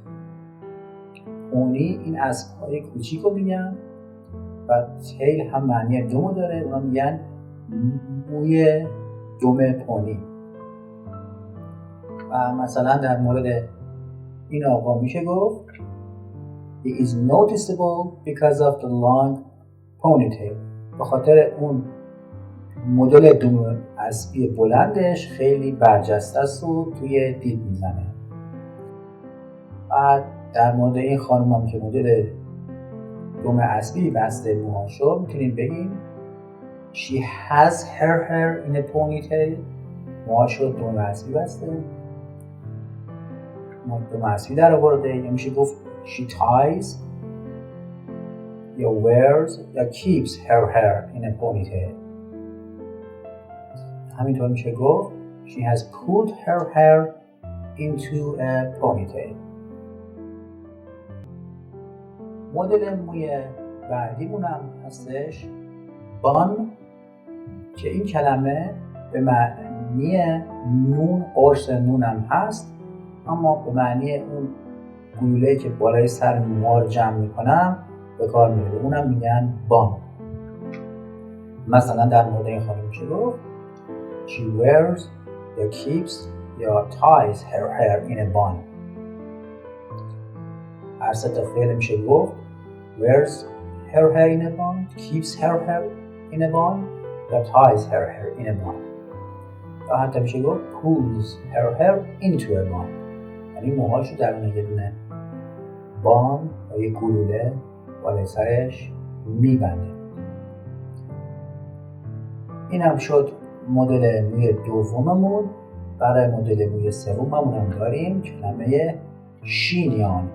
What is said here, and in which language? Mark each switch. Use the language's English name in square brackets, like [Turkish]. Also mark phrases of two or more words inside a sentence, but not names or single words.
[Persian] پونی این اسب‌های کوچیک رو میگن و تیل هم معنی دم داره، اونا میگن موی دم پونی. و مثلا در مورد این آقا میشه گفت [English] He is noticeable because of the long ponytail. [Persian] به خاطر اون مدل دم اسبی بلندش خیلی برجسته است و توی دید میزنه. بعد در مورد این خانم هم که مدل دم اسبی بسته موهاشو میتونیم بگیم [English] She has her hair in a ponytail. [Persian] موهاشو دم اسبی بسته، دم اسبی در آورده. یا میشه گفت [English] She ties یا wears یا keeps her hair in a ponytail. [Persian] همینطور میشه گفت [English] She has pulled her hair into a ponytail. [Persian] مدل موی بعدیمون هم هستش bun که این کلمه به معنی نون، قرص نون هم هست، اما به معنی اون گلوله‌ای که بالای سر موها رو جمع میکنم به کار میره، اونم میگن bun. مثلا در مورد این خانم میشه گفت [English] She wears یا keeps یا ties her hair in a bun. [Persian] هر سه تا فعل میشه گفت [English] wears her hair in a bun, keeps her hair in a bun یا ties her hair in a bun. [Persian] یا حتی میشه گفت [English] pulls her hair into a bun، [Persian] یعنی موهاشو درون یه دونه بان یا یه گلوله بالای سرش میبنده. این هم شد مدل موی دوممون. برای مدل موی سوممون هم داریم کلمه شینیان.